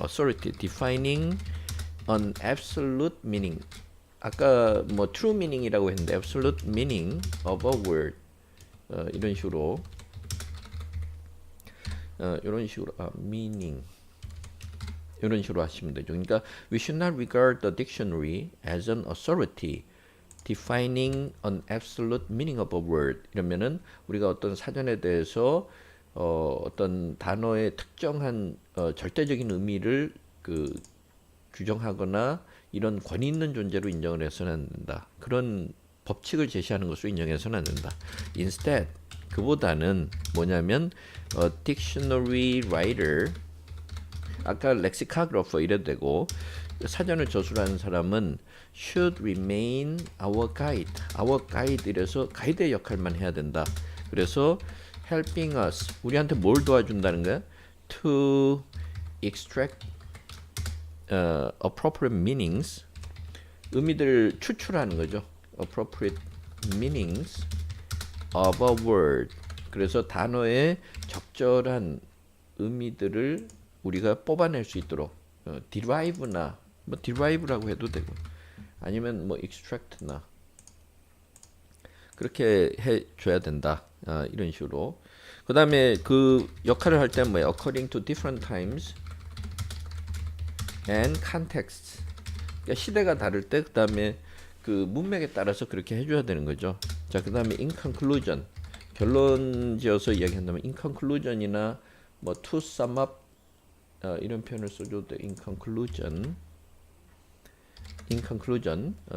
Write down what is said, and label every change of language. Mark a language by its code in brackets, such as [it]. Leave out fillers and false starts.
[en] authority defining an absolute meaning [ko] 아까 뭐 [en] true meaning이라고 했는데 absolute meaning of a word [ko] 이런 식으로 이런 식으로 meaning 이런 식으로 하시면 되죠. [en] 그러니까 we should not regard the dictionary as an authority defining an absolute meaning of a word. [ko] 이러면은 우리가 어떤 사전에 대해서 어떤 단어의 특정한 절대적인 의미를 규정하거나 이런 권위 있는 존재로 인정을 해서는 안 된다. 그런 법칙을 제시하는 것으로 인정해서는 안 된다. Instead, 그보다는 뭐냐면 dictionary writer, 아까 lexicographer 이래도 되고 사전을 저술하는 사람은 [en] should remain our guide. [ko] our guide 이래서 가이드의 역할만 해야 된다. 그래서 [en] helping us, [ko] 우리한테 뭘 도와준다는 거야? [en] to extract appropriate meanings, [ko] 의미들을 추출하는 거죠. [en] appropriate meanings of a word. [ko] 그래서 단어의 적절한 의미들을 우리가 뽑아낼 수 있도록 derive나 뭐 derive라고 해도 되고 아니면 뭐 extract나 그렇게 해줘야 된다. 이런 식으로. 그 다음에 그 역할을 할 때 뭐야? [en] according to different times and contexts. [ko] 그러니까 시대가 다를 때 그 다음에 그 문맥에 따라서 그렇게 해줘야 되는 거죠. 자, 그 다음에 [en] in conclusion. [ko] 결론 지어서 이야기한다면 in conclusion이나 뭐 [en] to sum up [ko] 이런 표현을 써줘도 돼. [en] in conclusion. in conclusion.